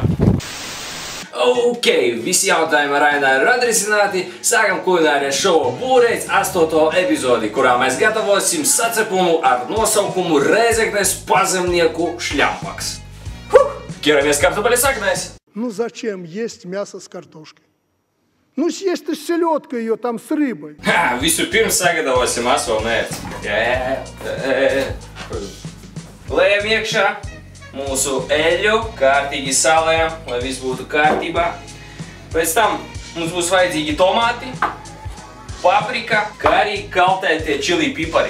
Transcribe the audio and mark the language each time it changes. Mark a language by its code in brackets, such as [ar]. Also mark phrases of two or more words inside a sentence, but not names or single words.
[lv] Ok, visi jautājumi ar Aināru ir atrisināti. Sākam kulinārijas šovu Būreiz 8. epizodi, kurā mēs gatavosim sacepumu ar nosaukumu Rēzeknes pazemnieku šļampaks. Ķeramies kartupeļu saknēs. [ru] Ну зачем есть мясо с картошкой? Ну съесть ты с селедкой ее там с рыбой. [lv] Vispirms sagatavosim aso mērci. Lējam iekšā mūsu eļļu, kārtīgi salējam, lai viss būtu kārtībā. Pēc tam mums būs vajadzīgi tomāti, paprika, kā arī kaltētie čili pipari.